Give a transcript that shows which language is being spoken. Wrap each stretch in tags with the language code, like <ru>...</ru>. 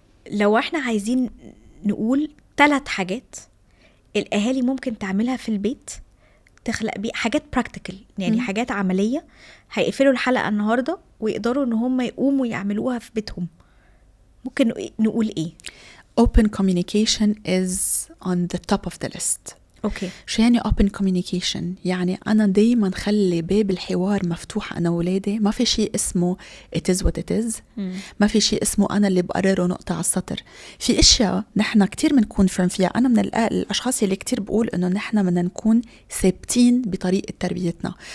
<ar>لو إحنا عايزين نقول 3 حاجات الأهالي ممكن تعملها في البيت تخلق بيه حاجات براكتيكال، يعني حاجات عملية هيقفلوا الحلقة النهاردة ويقدروا إن هم يقوموا يعملوها في بيتهم، ممكن نقول إيه؟</ar> <en>Open communication is on the top of the list.</en> <ar>أوكي. شو يعني open communication؟ يعني أنا دايما خلي باب الحوار مفتوح أنا وولادي. ما في شيء اسمه</ar> <en>it is what it is،</en> <ar>ما في شيء اسمه أنا اللي بقرره نقطة على السطر. في إشياء نحن كتير منكون فرم فيها. أنا من الأشخاص اللي كتير بقول إنه نحن بدنا نكون ثابتين بطريقة تربيتنا.</ar>